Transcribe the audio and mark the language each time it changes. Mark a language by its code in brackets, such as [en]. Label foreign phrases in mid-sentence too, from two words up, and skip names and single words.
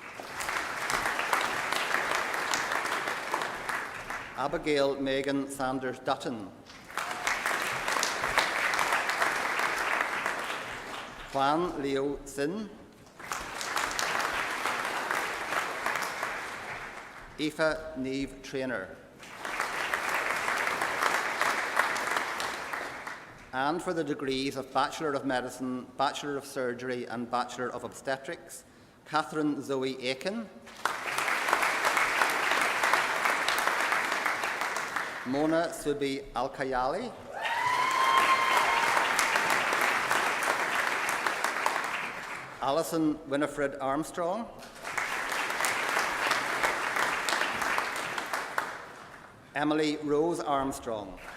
[en] Abigail Megan Sanders Dutton. Juan Leo Sin. Aoife Neve Traynor. And for the degrees of Bachelor of Medicine, Bachelor of Surgery and Bachelor of Obstetrics, Catherine Zoe Aiken, Mona Subi Alkayali, Alison Winifred Armstrong, Emily Rose Armstrong,